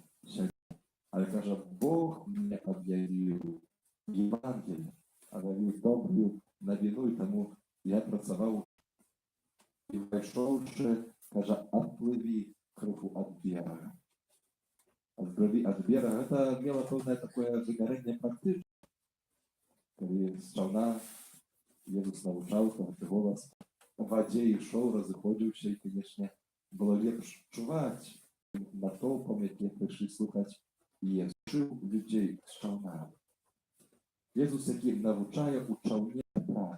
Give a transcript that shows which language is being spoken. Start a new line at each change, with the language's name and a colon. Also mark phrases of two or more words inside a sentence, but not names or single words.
Ukrainian: Але каже, Бог мене об'явив Євангеліє, об'явив добрую новину, і тому я працював і вийшовши, каже, отпливи крыху от берега.
Russian: Отпливи от берега, это имело полное такое выгорание практически.
Ukrainian: Коли з човна Єсус навчав, там голос в воді йшов, розходився, і, конечно, було легше чувати натовпом, які прийшли слухати Єсус. Вчив людей з човна. Єсус, який навчає у човні Петра.